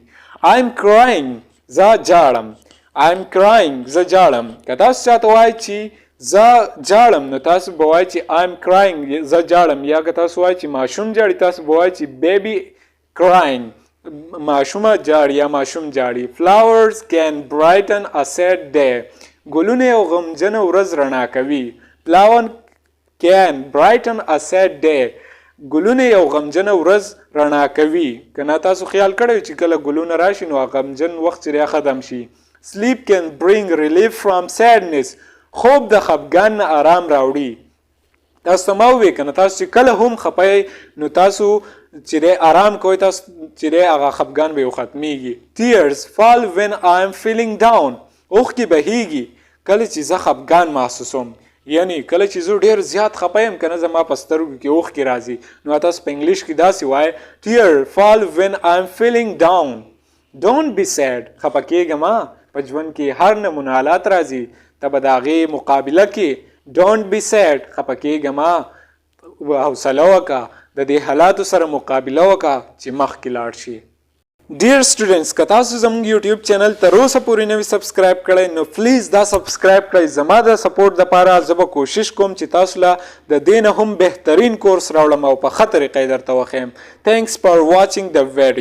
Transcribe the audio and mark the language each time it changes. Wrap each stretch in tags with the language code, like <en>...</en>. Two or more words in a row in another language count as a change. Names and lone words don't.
<en>I'm crying.</en> <ps>زه جاړم.</ps> <en>I'm crying.</en> <ps>زه جاړم. که تاسو چاته وایئ چې زه جاړم نو تاسو به وایئ چې</ps> <en>I'm crying.</en> <ps>زه جاړم. یا که تاسو وایئ چې ماشوم جاړي تاسو به وایئ چې</ps> <en>baby crying.</en> <ps>ماشومه جاړي یا ماشوم جاړي.</ps> <en>Flowers can brighten a sad day.</en> <ps>ګلونه یو غمجنه ورځ رڼا کوي.</ps> <en>Flowers can brighten a sad day.</en> <ps>ګلونه یو غمجنه ورځ رڼا کوي. که نه تاسو خیال کړی چې کله ګلونه راشي نو غمجن وخت چې ختم شي</ps> <en>sleep can bring relief from sadness.</en> <ps>خوب د خفګان نه آرام راوړي. تاسو ته ما وویل که نه تاسو چې کله هم خفه نو تاسو چې دی آرام کوئ تاسو چې دی هغه خفګان به یو ختمیږي.</ps> <en>Tears fall when I am feeling down.</en> <ps>اوښکې بهیږي کله چې زه خفګان محسوسوم. یعنی کله چې زه ډېر زیات خفه یم که نه زما په سترګو کې اوښکې راځي نو تاسو په انګلیش کې داسې وایئ</ps> <en>Tears fall when I am feeling down. Don't be sad.</en> <ps>خفه کېږه مه. په ژوند کې هر نمونه حالات راځي ته به د هغې مقابله کې</ps> <en>Don't be sad.</en> <ps>خفه کېږه مه. حوصله وکړه د دې حالاتو سره مقابله وکړه چې مخکې لاړ شي. ډیر سټوډنټس که تاسو زموږ</ps> <en>YouTube channel</en> <ps>تر اوسه پورې نه وي سبسکرایب کړی نو پلیز دا سبسکرایب کړئ. زما د سپورټ دپاره زه به کوشش کوم چې تاسو له د دې نه هم بهترین کورس راوړم او په ښه طریقه یې درته وښیم.</ps> <en>Thanks for watching the video.</en>